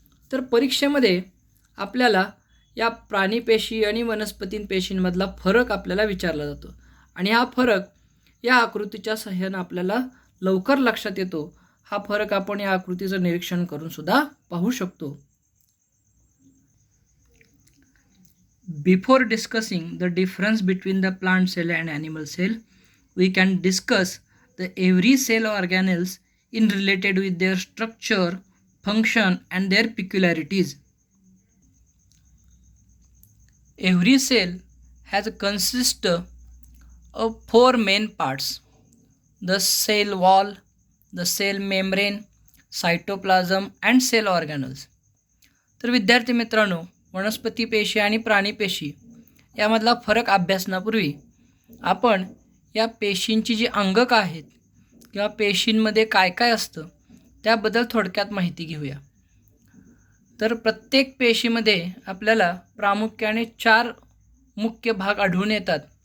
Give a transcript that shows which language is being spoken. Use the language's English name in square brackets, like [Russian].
[Marathi] तर परीक्षेमध्ये आपल्याला या प्राणी पेशी आणि वनस्पती पेशींमधला फरक आपल्याला विचारला जातो, आणि हा फरक या आकृतीच्या सहाय्यानं आपल्याला लवकर लक्षात येतो. हा फरक आपण या आकृतीचं निरीक्षण करून सुद्धा पाहू शकतो. [English] Before discussing the difference between the plant cell and animal cell, we can discuss the every cell organelles in related with their structure, function and their peculiarities. Every cell has consist of 4 main parts: the cell wall, the cell membrane, cytoplasm and cell organelles. [Marathi] तर विद्यार्थी मित्रांनो, वनस्पती पेशी आणि प्राणी पेशी यामधला फरक अभ्यासण्यापूर्वी आपण या पेशींची जी अंगकं आहेत किंवा पेशींमध्ये काय काय असतं त्याबद्दल थोडक्यात माहिती घेऊया. तर प्रत्येक पेशीमध्ये आपल्याला प्रामुख्याने 4 मुख्य भाग आढळून येतात.